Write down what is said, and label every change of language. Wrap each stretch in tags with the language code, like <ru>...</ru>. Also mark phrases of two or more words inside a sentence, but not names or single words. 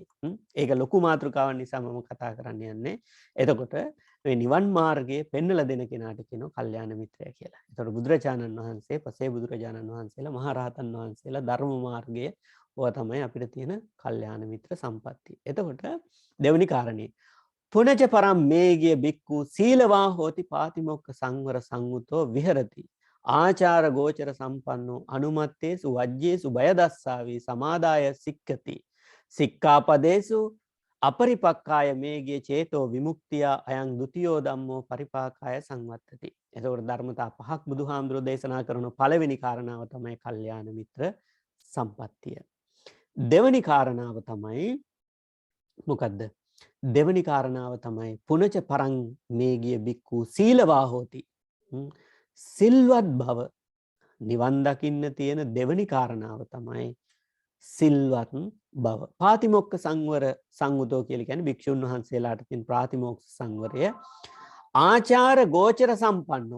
<si>ඒක ලොකු මාතෘකාවක් නිසා මම කතා කරන්න යන්නේ. එතකොට මේ නිවන් මාර්ගයේ පෙන්වලා දෙන කෙනාට කියනවා කල්යාණ මිත්‍රයා කියලා. එතකොට බුදුරජාණන් වහන්සේ, පසේ බුදුරජාණන් වහන්සේලා, මහරහතන් වහන්සේලා ධර්ම මාර්ගයේ ඔය තමයි අපිට තියෙන කල්යාණ මිත්‍ර සම්පත්තිය. එතකොට දෙවෙනි කාරණේ</si> <pi>පුනජ පරම් මේගිය බික්කු සීලවා හෝති පාතිමොක්ඛ සංවර සංයුතෝ විහෙරති ආචාර ගෝචර සම්පන්නෝ අනුමත්තේසු වජ්ජේසු බය දස්සාවි සමාදාය සික්ඛති සික්ඛාපදේසු අපරිපක්ඛාය මේගිය චේතෝ විමුක්තිය අයං ဒ ුතියෝ ධම්මෝ පරිපාකාය සංවත්තති.</pi> <si>එතකොට ධර්මතා පහක් බුදුහාමුදුරෝ දේශනා කරන පළවෙනි කාරණාව තමයි කල්යාණ මිත්‍ර සම්පත්තිය. දෙවෙනි කාරණාව තමයි මොකද්ද? දෙවෙනි කාරණාව තමයි</si> <pi>පුනච පරං මේගිය බික්කු සීලවා හෝති.</pi> <si>සිල්වත් බව. නිවන් දකින්න තියෙන දෙවෙනි කාරණාව තමයි සිල්වත් බව.</si> <pi>පාතිමොක්ඛ සංවර සංයුතෝ</pi> <si>කියලා කියන්නේ භික්ෂුන් වහන්සේලාට තියෙන ප්‍රාතිමොක්ඛ සංවරය.</si> <pi>ආචාර ගෝචර සම්පන්නෝ.</pi>